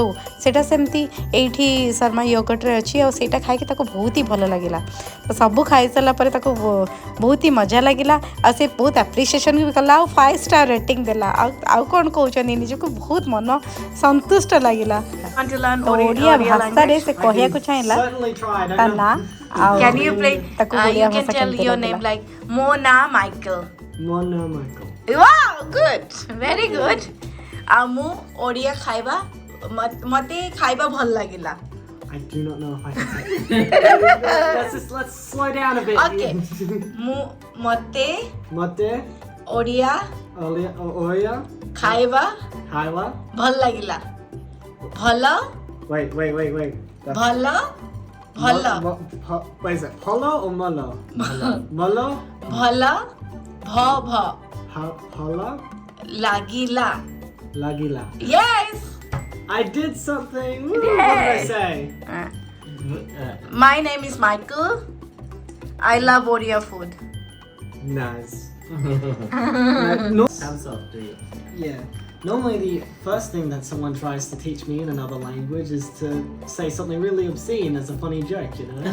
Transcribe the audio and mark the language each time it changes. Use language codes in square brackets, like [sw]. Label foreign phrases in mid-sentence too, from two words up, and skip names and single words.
[or] ସେଇଟା ସେମିତି ଏଇଠି ଶର୍ମା ୟୋଗର୍ଟରେ ଅଛି ଆଉ ସେଇଟା ଖାଇକି ତାକୁ ବହୁତ ହି ଭଲ ଲାଗିଲା ସବୁ ଖାଇସାରିଲା ପରେ ତାକୁ ବହୁତ ହି ମଜା ଲାଗିଲା ଆଉ ସେ ବହୁତ ଆପ୍ରିସିଏସନ୍ ବି କଲା ଆଉ [en] 5 star rating [or] ଦେଲା ଆଉ କ'ଣ କହୁଛନ୍ତି ନିଜକୁ ବହୁତ ମନ ସନ୍ତୁଷ୍ଟ ଲାଗିଲା ଓଡ଼ିଆ ଭାଷାରେ ସେ କହିବାକୁ ଚାହିଁଲା ତା ନାଁ ଆଉ ତାକୁ ଓଡ଼ିଆ ଭାଷା କେମିତି ଲାଗିଲା ମୋ ନାଁ ମାଇକେଲ Mona Michael. [en] Wow, good. Very good. [or] ଆଉ ମୁଁ ଓଡ଼ିଆ ଖାଇବା ମୋତେ ଖାଇବା ଭଲ ଲାଗିଲା [en] I do not know if I can say let's slow down a bit. [or] Okay. ମୋତେ Mate, ଓଡ଼ିଆ Oya, ଖାଇବା Hyla. ଭଲ ଲାଗିଲା ଭଲ [en] Wait. That's- [or] ଭଲ ଭଲ [en] Wait, is it Polo or Molo? Molo? [or] ଭଲ ଭ Hola? ଲାଗିଲା Lagila. [en] Yes. I did something. Woo, what did I say? My name is Michael. I love Odia food. Nice. Thumbs up to you. Yeah. Normally the first thing that someone tries to teach me in another language is to say something really obscene as a funny joke, you know?